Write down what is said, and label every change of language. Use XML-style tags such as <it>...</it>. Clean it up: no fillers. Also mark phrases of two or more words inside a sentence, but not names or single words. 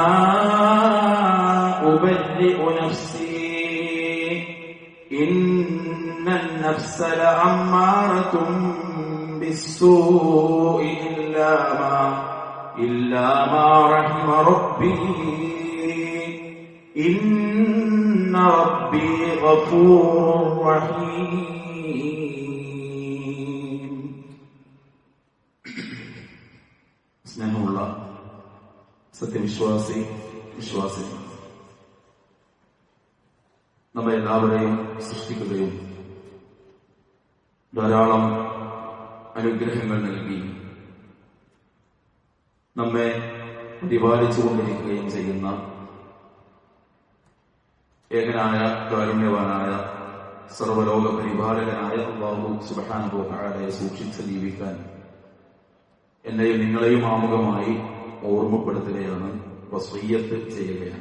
<ar>أبرئ نفسي إن النفس لأمارة بالسوء إلا ما رحم ربي إن ربي غفور رحيم</ar> <ml>സ്നേഹമുള്ള സത്യവിശ്വാസി വിശ്വാസി നമ്മെ എല്ലാവരെയും സൃഷ്ടിക്കുകയും ധാരാളം അനുഗ്രഹങ്ങൾ നൽകി നമ്മെ പരിപാലിച്ചുകൊണ്ടിരിക്കുകയും ചെയ്യുന്ന ഏകനായ കാരുണ്യവാനായ സർവലോക പരിപാലകനായ</ml> <ar>الله سبحانه وتعالى</ar> <ml>സൂക്ഷിച്ച് ജീവിക്കാൻ എന്നെയും നിങ്ങളെയും ആമുഖമായി ഓർമ്മപ്പെടുത്തുകയാണ്, വസിയ്യത്ത് ചെയ്യുകയാണ്.</ml>